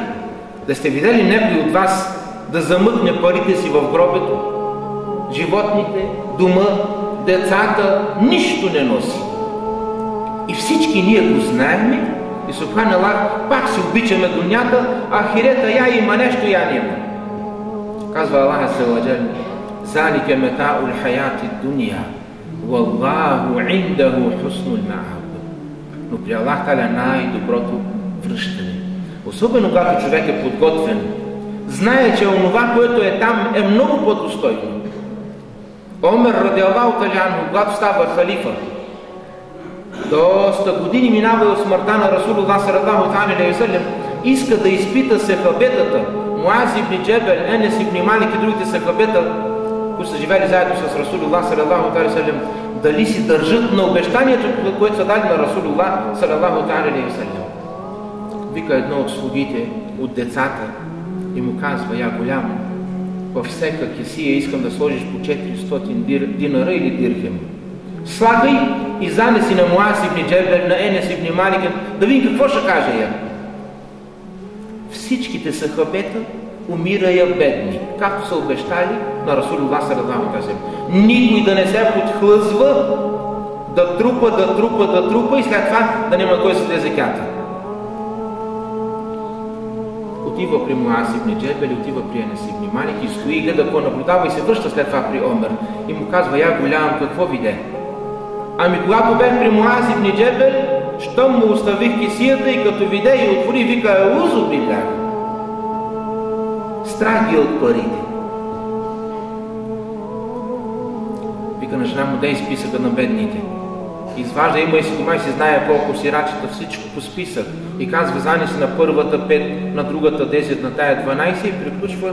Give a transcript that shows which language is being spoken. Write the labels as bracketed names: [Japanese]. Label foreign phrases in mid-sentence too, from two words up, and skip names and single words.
[Bulgarian] Да сте видели някой от вас да замъкне парите си в гробето? Животните, дома, децата, нищо не носи. И всички ние го знаем и субханаллах, пак си обичаме дунята, а ахирета я има нещо, я няма. Казва [Arabic] الله عز وجل, ذلك متاع الحياة الدنيا والله عنده حسن المآب. [Bulgarian] Но при [Arabic] الله تعالى [Bulgarian] най-доброто връщане. Особено когато човек е подготвен, знае, че онова, което е там, е много по-достойно. Омер [Arabic] رضي الله تعالى عنه, [Bulgarian] когато става халифа, доста години минава и от смъртта на [Arabic] رسول الله صلى الله عليه وسلم, [Bulgarian] иска да изпита сахабетата, Муаз ибн Джебел, Енес ибн Малик и другите сахабета, които са живели заедно с [Arabic] رسول الله صلى الله عليه وسلم, [Bulgarian] дали си държат на обещанието, което са дали на [Arabic] رسول الله صلى الله عليه وسلم. [Bulgarian] Вика едно от слугите, от децата, и му казва: я голям, във всяка кесия искам да сложиш по 400 динара или дирхем. Слагай и занеси на Муаз ибн Джебел, на Енес ибн Малик, да видим какво ще каже я. Всичките сахабета умирая бедни, както са обещали на [Arabic] رسول الله صلى الله عليه وسلم. [Bulgarian] Никой да не се подхлъзва, да трупа и след това да няма кой се даде закята. Отива при Муаз ибн Джебел, отива при Енес ибн Малик и стои, гледа какво наблюдава и се връща след това при Омер. И му казва: я голям, какво виде? Ами когато бех при Муаз ибн Джебел, щом му оставих кесията и като виде и отвори, вика: [Arabic] أعوذ بالله. [Bulgarian] Страх ги от парите. Вика на жена му: дай списъка на бедните. Изважда, има и си дома и си знае колко сирачета, всичко по списък. И казва: занеси на първата 5, на другата 10, на тая 12 и приключва.